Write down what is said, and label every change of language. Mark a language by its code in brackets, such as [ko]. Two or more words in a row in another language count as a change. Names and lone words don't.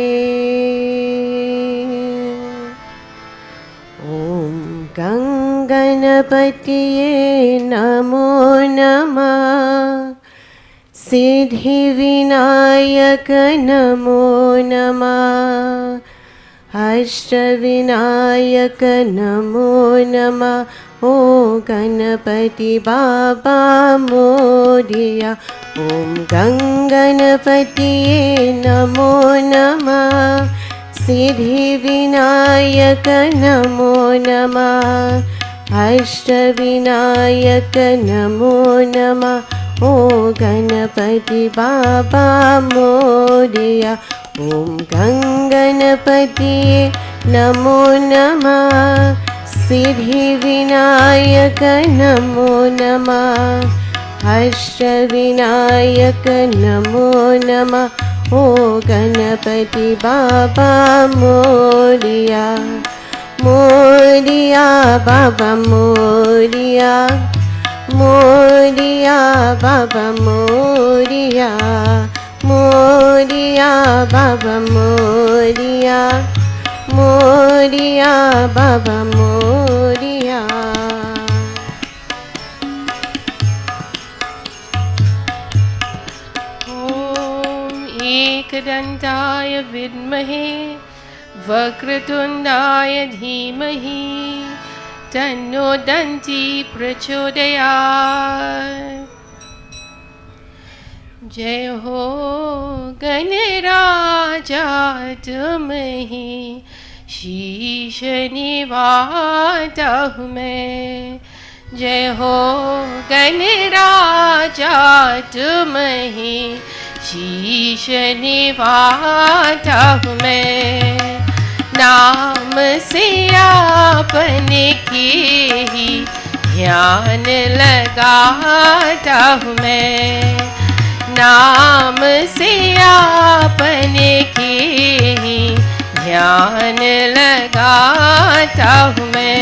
[sa] ॐ गणपतये नमो नमः। सिद्धिविनायक नमो नमः। अष्टविनायक नमो नमः। [mr] ओ गणपति बाबा मोरिया। [sa] ॐ गणपतये नमो नमः। सिद्धिविनायक नमो नमः। अष्टविनायक नमो नमः। [mr] ओ गणपति बाबा मोरिया। [sa] ॐ गणपतये नमो नमः। सिद्धिविनायक नमो नमः। अष्टविनायक नमो नमः। [mr] ओ गणपति बाबा मोरिया। मोरिया बाबा मोरिया। मोरिया बाबा मोरिया। मोरिया बाबा मोरिया। मोरिया बाबा मोरिया। [sa] एकदन्ताय विद्महे वक्रतुण्डाय धीमहि तन्नो दन्ती प्रचोदयात्। [hi] जय हो गणराजा तुम्हि शीश निवाता हूँ मैं। जय हो गणराजा तुम्हि शीश निवाता हूँ मैं। नाम से आपने के ही ध्यान लगाता हूँ मैं। नाम से आपने के ही ध्यान लगाता हूँ मैं।